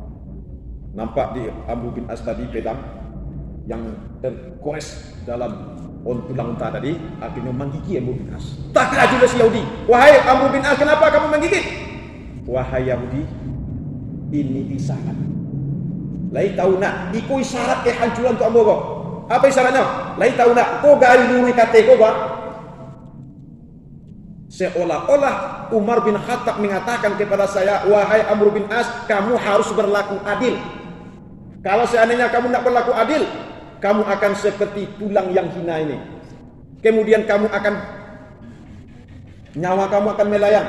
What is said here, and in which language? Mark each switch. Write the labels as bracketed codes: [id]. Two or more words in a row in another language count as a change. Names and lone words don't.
[id] Nampak di Amr bin As tadi pedang yang tergores dalam tulang unta tadi akhirnya menggigit Amr bin As. Takajul si Yahudi, wahai Amr bin As, kenapa kamu menggigit? Wahai Yahudi, ini isyarat. [min] Lai tahu nak, iko isyarat kehancuran tu ambo ko. Apa isyaratnya? Lai tahu nak, ko gali dulu kate ko ba? [id] Seolah-olah Umar bin Khattab mengatakan kepada saya, wahai Amr bin As, kamu harus berlaku adil. Kalau seandainya kamu tidak berlaku adil, kamu akan seperti tulang yang hina ini. Kemudian nyawa kamu akan melayang.